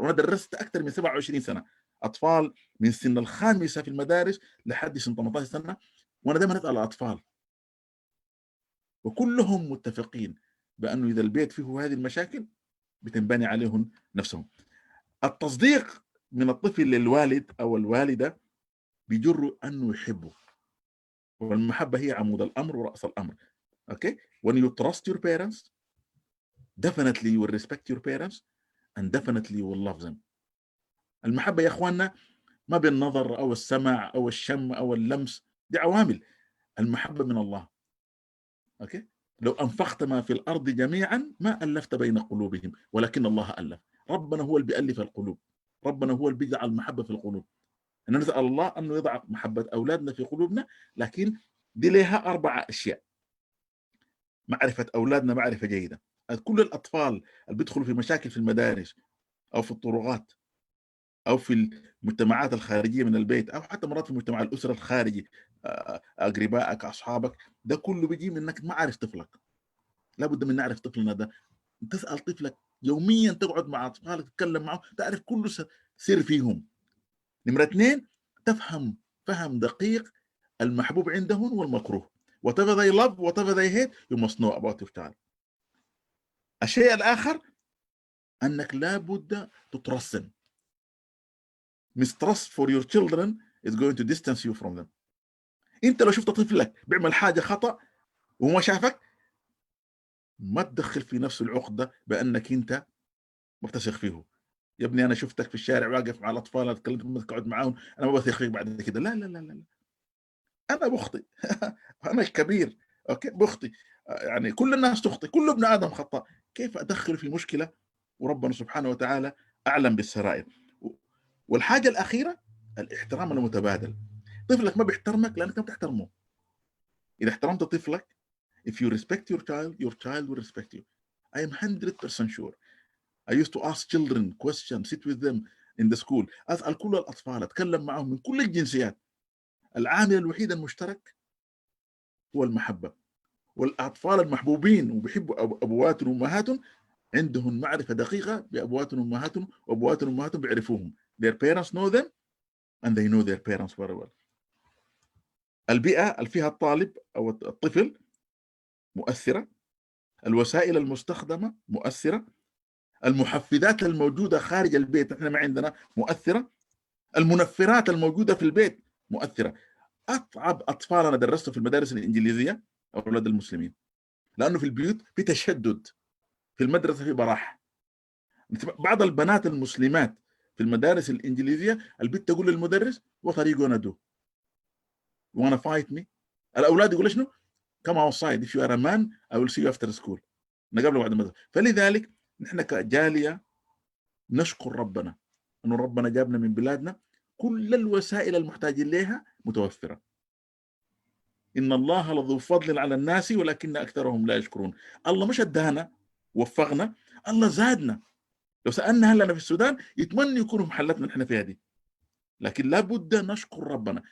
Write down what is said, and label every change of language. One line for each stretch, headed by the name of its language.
Arabic: وأنا درست أكثر من 27 سنة أطفال من سن الخامسة في المدارس لحد سن 18 سنة، وأنا دائما أسأل الأطفال وكلهم متفقين بأنه إذا البيت فيه هذه المشاكل بتنبني عليهم نفسهم. التصديق من الطفل للوالد أو الوالدة بيجر أنه يحبه، والمحبة هي عمود الأمر ورأس الأمر.
English: Okay? When you trust your parents, definitely you will respect your parents and definitely you will love them.
Arabic: المحبة يا أخواننا ما بالنظر أو السمع أو الشم أو اللمس، دي عوامل. المحبة من الله.
English: Okay?
Arabic: لو أنفقت ما في الأرض جميعا ما ألفت بين قلوبهم ولكن الله ألف. ربنا هو اللي بيألف القلوب، ربنا هو اللي بيجعل المحبة في القلوب. أن نسأل الله أنه يضع محبة أولادنا في قلوبنا، لكن دي لها 4 أشياء. معرفة أولادنا معرفة جيدة، كل الأطفال اللي بيدخلوا في مشاكل في المدارس أو في الطرقات أو في المجتمعات الخارجية من البيت أو حتى مرات في مجتمع الأسرة الخارجي، أقربائك أصحابك، ده كله بيجي من إنك ما عارف طفلك. لابد من نعرف طفلنا ده. تسأل طفلك يوميا، تقعد مع أطفالك تتكلم معهم، تعرف كل سر فيهم. نمرة 2، تفهم فهم دقيق المحبوب عندهم والمكروه.
English: whatever they love, whatever they hate, you must know about your child.
Arabic: الشيء الآخر أنك لابد تترسم.
English: mistrust for your children is going to distance you from them.
Arabic: أنت لو شفت طفلك بيعمل حاجة خطأ وما شافك، ما تدخل في نفس العقدة بأنك أنت ما بتثق فيه. يا ابني أنا شفتك في الشارع واقف مع الأطفال، تكلمت معهم تقعد معاهم، أنا ما بثق فيك بعد كده. لا لا لا لا، أنا بخطئ. أنا الكبير، أوكي، بخطئ. يعني كل الناس تخطئ، كل ابن آدم خطأ. كيف أدخل في مشكلة وربنا سبحانه وتعالى أعلم بالسرائر؟ والحاجة الأخيرة الاحترام المتبادل. طفلك ما بيحترمك لأنك ما بتحترمه. إذا احترمت طفلك،
English: if you respect your child will respect you. I am 100% sure. I used to ask children questions, sit with them in the school.
Arabic: أسأل كل الأطفال، أتكلم معهم من كل الجنسيات. العامل الوحيد المشترك هو المحبة. والأطفال المحبوبين وبيحبوا أبواتهم وأمهاتهم عندهم معرفة دقيقة بأبواتهم وأمهاتهم، وأبواتهم وأمهاتهم بيعرفوهم.
English: Their parents know them and they know their parents very well.
Arabic: البيئة اللي فيها الطالب أو الطفل مؤثرة. الوسائل المستخدمة مؤثرة. المحفزات الموجودة خارج البيت، احنا ما عندنا، مؤثرة. المنفرات الموجودة في البيت مؤثرة. أصعب أطفال أنا درسته في المدارس الإنجليزية أولاد المسلمين، لأنه في البيوت في تشدد، في المدرسة في براح. بعض البنات المسلمات في المدارس الإنجليزية البنت تقول للمدرس
English: what are you gonna do? You wanna fight me?
Arabic: الأولاد يقولوا شنو؟
English: come outside, if you are a man I will see you after school.
Arabic: نقابله بعد المدرسة. فلذلك نحن كجالية نشكر ربنا أنه ربنا جابنا من بلادنا كل الوسائل المحتاجين لها متوفرة. إن الله لذو فضل على الناس ولكن أكثرهم لا يشكرون. الله مش ادانا وفقنا، الله زادنا. لو سألنا هل أنا في السودان يتمنى يكونوا محلتنا نحن فيها دي، لكن لابد نشكر ربنا.